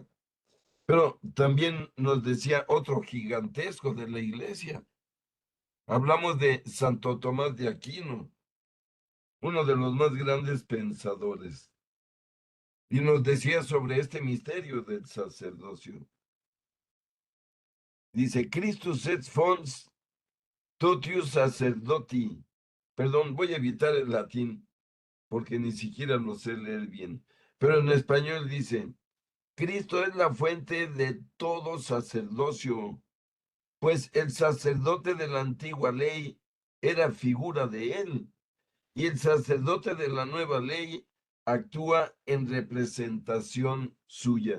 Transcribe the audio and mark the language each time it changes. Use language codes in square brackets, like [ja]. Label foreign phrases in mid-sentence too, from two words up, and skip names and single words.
[es] Pero también nos decía otro gigantesco de la iglesia. Hablamos de Santo Tomás de Aquino, uno de los más grandes pensadores, y nos decía sobre este misterio del sacerdocio. Dice, [la] Christus et fons totius sacerdoti. [es] Perdón, voy a evitar el latín porque ni siquiera lo sé leer bien. Pero en español dice, Cristo es la fuente de todo sacerdocio, pues el sacerdote de la antigua ley era figura de él, y el sacerdote de la nueva ley actúa en representación suya.